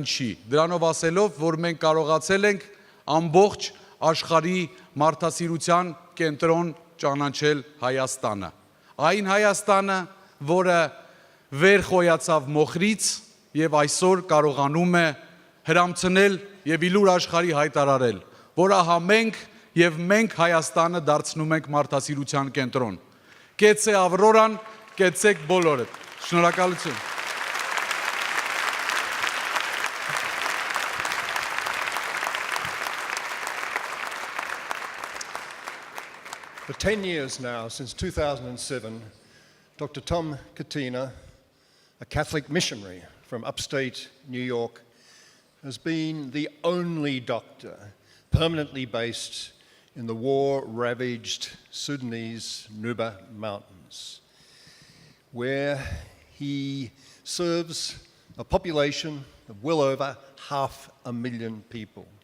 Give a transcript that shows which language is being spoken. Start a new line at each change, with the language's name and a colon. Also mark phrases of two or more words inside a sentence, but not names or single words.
Armenian: չի, դրանով ասելով, որ մենք կարողացել ենք ամբողջ աշխարհի մարդասիրության կենտրոն ճանաչել Հայաստանը։ Այն Հայաստանը, որը վեր խոյացավ մոխրից եւ այսօր կարողանում է հրամցնել եւ իլուր աշխարհի հայտարարել, որ ահա մենք Հայաստանը դարձնում ենք մարդասիրության կենտրոն։ Կեցե Ավրորան, կեցեք բոլորդ։ Շնորհակալություն։
English: For 10 years now, since 2007, Dr. Tom Catena, a Catholic missionary from upstate New York, has been the only doctor permanently based in the war-ravaged Sudanese Nuba Mountains, where he serves a population of well over 500,000 people.